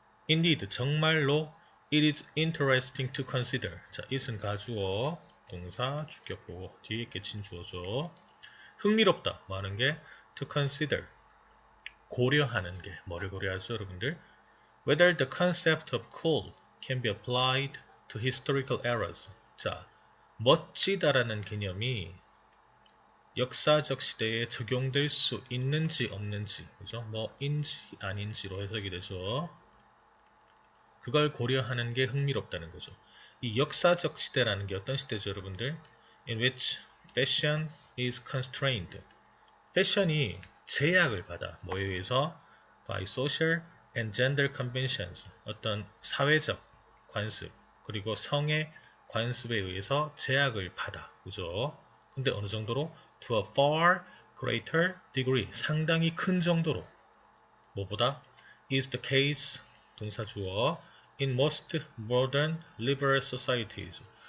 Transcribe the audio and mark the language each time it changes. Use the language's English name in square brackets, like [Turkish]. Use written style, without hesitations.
[English] Indeed, [Korean] 정말로 [English] it is interesting to consider. [Korean] 자, it은 가주어, 동사, 주격보고, 뒤에 깨친 주어죠. 흥미롭다, 뭐 하는 게? [English] to consider, [Korean] 고려하는 게, 뭐를 고려하죠, 여러분들? [English] Whether the concept of cool can be applied to historical eras. [Korean] 자, 멋지다라는 개념이 역사적 시대에 적용될 수 있는지 없는지, 그죠? 뭐인지 아닌지로 해석이 되죠. 그걸 고려하는 게 흥미롭다는 거죠. 이 역사적 시대라는 게 어떤 시대죠, 여러분들? [English] In which fashion is constrained. [Korean] 패션이 제약을 받아. 뭐에 의해서? [English] By social and gender conventions. [Korean] 어떤 사회적 관습, 그리고 성의 관습에 의해서 제약을 받아. 그죠? 근데 어느 정도로? [English] To a far greater degree. [Korean] 상당히 큰 정도로. 뭐보다? [English] Is the case, [Korean] 동사 주어, [English] in most modern liberal societies.